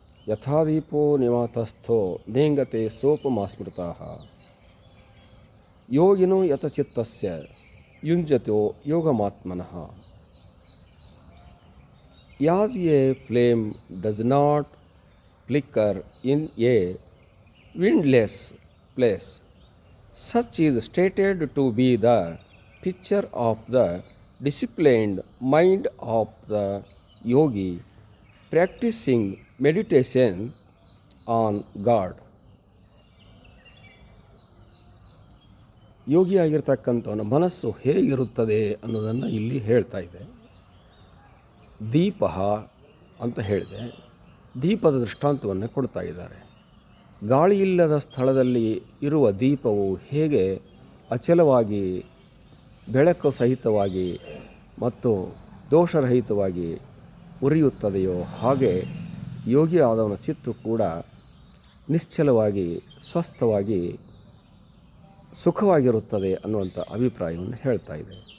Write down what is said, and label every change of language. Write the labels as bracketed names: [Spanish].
[Sanskrit] ಯಥಾದೀಪೋ ನಿವಾತಸ್ಥೋ ನೇಂಗತೆ ಸೋಪಮಾ ಸ್ಮೃತಾಃ ಯೋಗಿನೋ ಯತಚಿತ್ತಸ್ಯ ಯುಂಜತೋ ಯೋಗಮಾತ್ಮನಃ. [English] As a flame does not flicker in a windless place, such is stated to be the picture of the disciplined mind of the yogi practicing meditation on God. [Kannada] ಯೋಗಿಯಾಗಿರ್ತಕ್ಕಂಥವನ ಮನಸ್ಸು ಹೇಗಿರುತ್ತದೆ ಅನ್ನೋದನ್ನು ಇಲ್ಲಿ ಹೇಳ್ತಾ ಇದೆ. ದೀಪ ಅಂತ ಹೇಳಿದೆ, ದೀಪದ ದೃಷ್ಟಾಂತವನ್ನು ಕೊಡ್ತಾ ಇದ್ದಾರೆ. ಗಾಳಿಯಿಲ್ಲದ ಸ್ಥಳದಲ್ಲಿ ಇರುವ ದೀಪವು ಹೇಗೆ ಅಚಲವಾಗಿ ಬೆಳಕು ಸಹಿತವಾಗಿ ಮತ್ತು ದೋಷರಹಿತವಾಗಿ ಉರಿಯುತ್ತದೆಯೋ ಹಾಗೆ ಯೋಗಿ ಆದವನ ಚಿತ್ತು ಕೂಡ ನಿಶ್ಚಲವಾಗಿ ಸ್ವಸ್ಥವಾಗಿ ಸುಖವಾಗಿರುತ್ತದೆ ಅನ್ನುವಂಥ ಅಭಿಪ್ರಾಯವನ್ನು ಹೇಳ್ತಾ ಇದೆ.